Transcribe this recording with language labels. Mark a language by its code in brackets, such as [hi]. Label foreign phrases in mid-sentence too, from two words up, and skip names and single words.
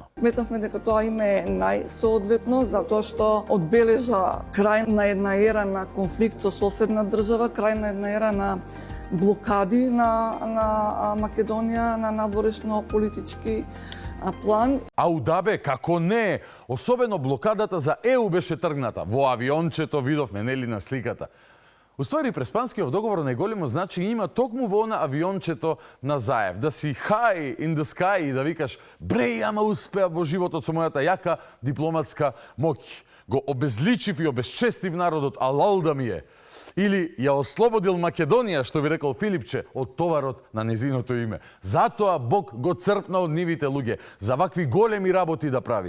[mk] Сметавме дека тоа име е најсоодветно, затоа што одбележа крај на една ера на конфликт со соседна држава, крај на една ера на блокади на Македонија на надворешно политички план. Аудабе, како не, особено блокадата за ЕУ беше тргната. Во авиончето видовме, нели, на сликата. Уствари, Преспанскиот договор најголемо значење има токму во она авиончето на Заев. Да си [en] high in the sky [mk] и да викаш бреј, ама успеа во животот со мојата јака дипломатска моќ. Го обезличив и обезчестив народот, алал да ми е. Или ја ослободил Македонија, што би рекол Филипче, од товарот на незиното име. Затоа Бог го црпна од нивите луѓе, за вакви големи работи да прави.